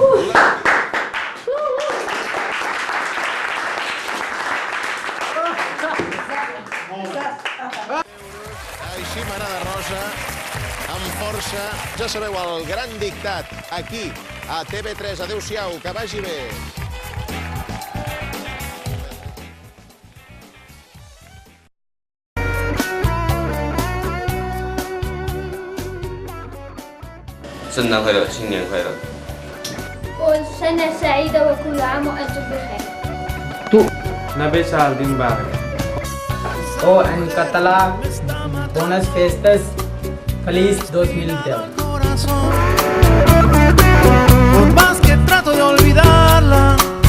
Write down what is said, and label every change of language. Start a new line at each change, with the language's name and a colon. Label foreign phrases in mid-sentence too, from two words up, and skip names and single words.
Catalan: Així m'agrada, Rosa, amb força. Ja sabeu, el Gran Dictat, aquí, a TV3. Adéu-siau, que vagi bé.
Chinese: 圣诞快乐，新年快乐。
Arabic: وسنة سعيدة وكل عام وأنتم بخير. نبي سالدين بارك
Spanish: Oh, en catalán, buenas fiestas, feliz 2010. Por más que trato de olvidarla,